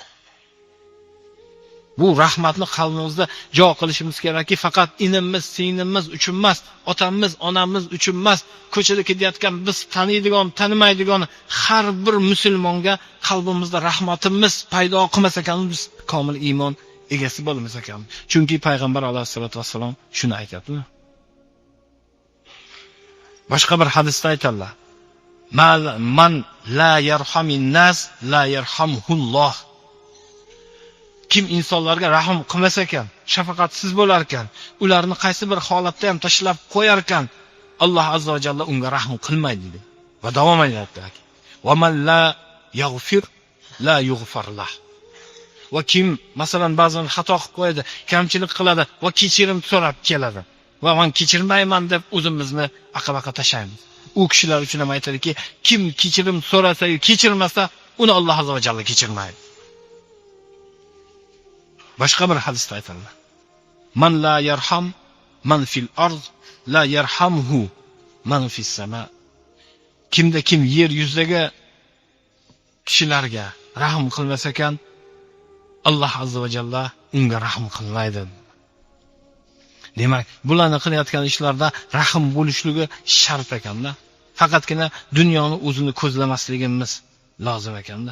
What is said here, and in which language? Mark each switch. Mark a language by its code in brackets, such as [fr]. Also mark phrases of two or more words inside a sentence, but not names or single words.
[uz] Bu rahmatni qalbimizda jo qilishimiz kerakki, faqat inimiz, singlimiz uchun emas, otamiz, onamiz uchun emas, ko'chada ketayotgan biz taniydigan, tanimaydigan har bir musulmonga qalbimizda rahmatimiz paydo qilmas ekan, biz komil iymon egasi bo'lmas ekan. Chunki payg'ambar [ar] عليه الصلاة والسلام [uz] shuni aytadilar. Boshqa bir hadisda aytadilar: [ar] "من لا يرحم الناس لا يرحمه الله." [uz] Kim insonlarga rahm qilmas ekan, shafaqatsiz bo'lar ekan, ularni qaysi bir holatda ham tashlab qo'yar ekan, Alloh [ar] عز وجل [uz] unga rahm qilmaydi dedi. Va davom etadi. [ar] "ومن لا يغفر لا يغفر له." [uz] Va kim masalan ba'zan xato qilib qo'yadi, kamchilik qiladi va kechirim so'rab keladi. Va men kechirmayman deb o'zimizni aqabaqa tashlaymiz. U kishilar uchun ham aytadiki, kim kechirim so'rasa-yu kechirmasa, uni Alloh [ar] عز وجل [uz] kechirmaydi. Boshqa bir hadisda aytadilar: [ar] "من لا يرحم من في الأرض لا يرحمه من في السماء." [uz] Kimda kim yer yuzidagi kishilarga rahm qilmasa ekan, Alloh [ar] عز وجل [uz] unga rahm qilmaydi. Demak, bularni qilayotgan ishlarda rahm bo'lishligi shart ekanda. Faqatgina dunyoni o'zini ko'zlamasligimiz lozim ekanda.